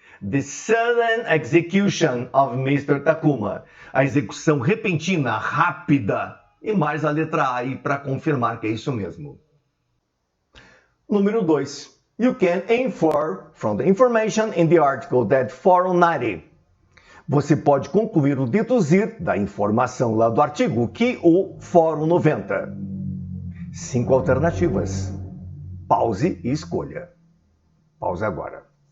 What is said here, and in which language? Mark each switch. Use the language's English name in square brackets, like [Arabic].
[English] The sudden execution of Mr. Takuma. [Portuguese] A execução repentina, rápida. E mais a letra A aí para confirmar que é isso mesmo. Número 2. [English] You can infer from the information in the article that 490. [Portuguese] Você pode concluir ou deduzir da informação lá do artigo que o Fórum 90. 5 alternativas. Pause e escolha. Pause agora.